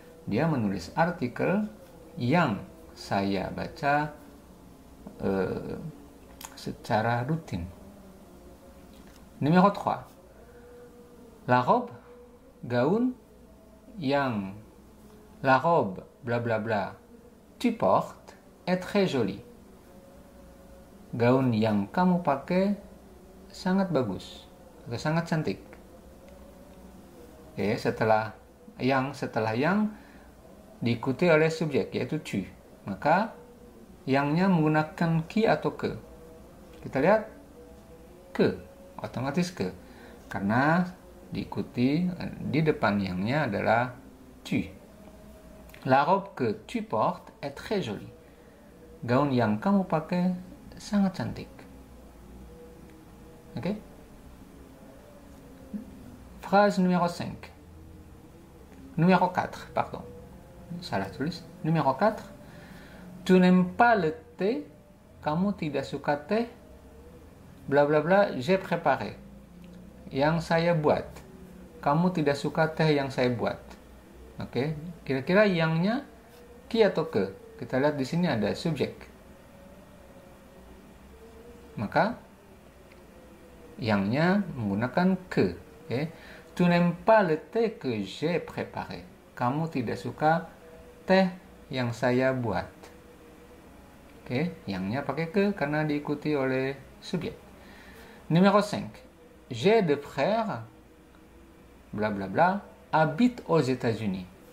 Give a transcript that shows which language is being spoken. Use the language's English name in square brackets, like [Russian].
[Indonesian] Dia menulis artikel yang saya baca secara rutin. [French] Numéro 3. La robe, [Indonesian] gaun yang [French] la robe bla bla bla tu portes est très jolie. [Indonesian] Gaun yang kamu pakai sangat bagus atau sangat cantik. Oke, setelah yang diikuti oleh subjek yaitu tu, maka yangnya menggunakan ki atau ke. Kita lihat ke, otomatis ke, karena diikuti di depan yangnya adalah tu. [French] La robe que tu portes est très jolie. [Indonesian] Gaun yang kamu pakai sangat cantik. Oke? [French] Phrase numéro 5. Numéro 4, pardon. [Indonesian] Salah tulis. [French] Numéro 4. Tu n'aimes pas le thé. [Indonesian] Kamu tidak suka teh. [French] Bla bla bla, j'ai préparé. [Indonesian] Yang saya buat. Kamu tidak suka teh yang saya buat. Oke, kira-kira yangnya ki atau ke? Kita lihat di sini ada subjek. Maka yangnya menggunakan ke. Oke. [French] Tu n'aimes pas le thé que j'ai préparé. [Indonesian] Kamu tidak suka teh yang saya buat. Oke, yangnya pakai ke karena diikuti oleh subjek. [French] Numéro 5. J'ai deux frères, bla bla bla, habitent aux États-Unis.